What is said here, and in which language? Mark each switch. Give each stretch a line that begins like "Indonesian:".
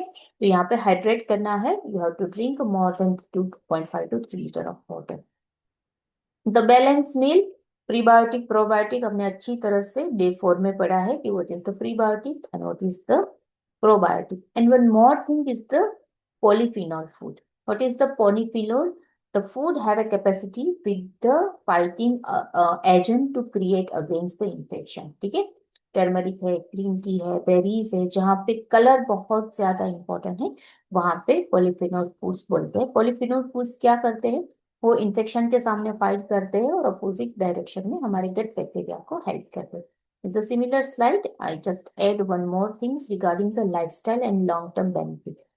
Hindi: तो यहाँ पे हाइड्रेट करना है,
English: You have to drink more than 2.5 to 3 litre of water. The balance meal, prebiotic probiotic
Hindi: हमने अच्छी तरह से डे 4 में पढ़ा है कि
English: What is the prebiotic and what is the probiotic. And one more thing is the polyphenol food. What is the polyphenol? The food have a capacity with the fighting agent to create against the infection.
Hindi: ठीक है। Turmeric है, green tea है, berries है, जहाँ पे colour बहुत ज्यादा important है वहां पे पॉलीफिनोल फूड्स बोलते हैं। पॉलीफिनोल फूड्स क्या करते हैं? वो इन्फेक्शन के सामने फाइट करते हैं और अपोजिट डायरेक्शन में हमारे गट बैक्टीरिया को हेल्प करते हैं.
English: Is a similar slide. I just add one more things regarding the lifestyle and long term benefit.